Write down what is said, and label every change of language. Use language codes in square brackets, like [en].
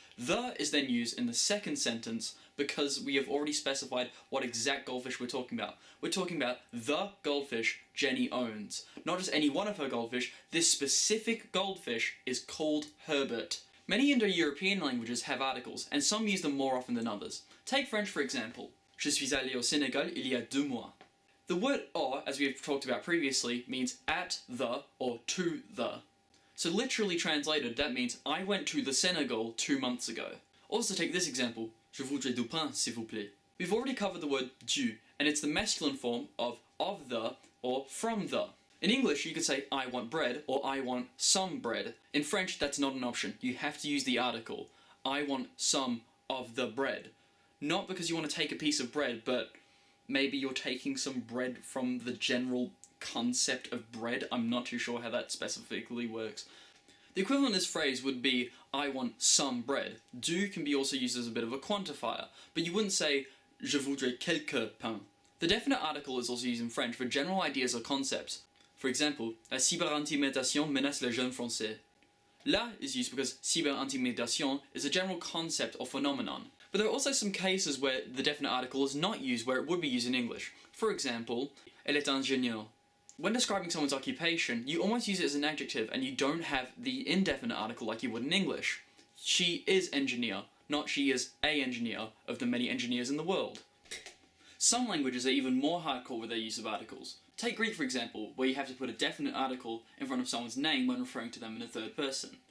[en] The is then used in the second sentence because we have already specified what exact goldfish we're talking about. We're talking about the goldfish Jenny owns. Not just any one of her goldfish, this specific goldfish is called Herbert. Many Indo-European languages have articles, and some use them more often than others. Take French for example. [fr] Je suis allé au Sénégal il y a 2 mois. [en] The word au, as we have talked about previously, means at the or to the. So literally translated, that means I went to the Senegal 2 months ago. Also take this example. [fr] Je voudrais du pain, s'il vous plaît. [en] We've already covered the word du, and it's the masculine form of the or from the. In English, you could say I want bread or I want some bread. In French, that's not an option. You have to use the article. I want some of the bread. Not because you want to take a piece of bread, but maybe you're taking some bread from the general concept of bread. I'm not too sure how that specifically works. The equivalent of this phrase would be I want some bread. Du can be also used as a bit of a quantifier, but you wouldn't say [fr] je voudrais quelques pains. [en] The definite article is also used in French for general ideas or concepts. For example, [fr] la cyberintimidation menace les jeunes français. [en] La is used because cyberintimidation is a general concept or phenomenon. But there are also some cases where the definite article is not used where it would be used in English. For example, [fr] elle est ingénieure. [en] When describing someone's occupation, you almost use it as an adjective and you don't have the indefinite article like you would in English. She is engineer, not she is a engineer of the many engineers in the world. Some languages are even more hardcore with their use of articles. Take Greek for example, where you have to put a definite article in front of someone's name when referring to them in the third person.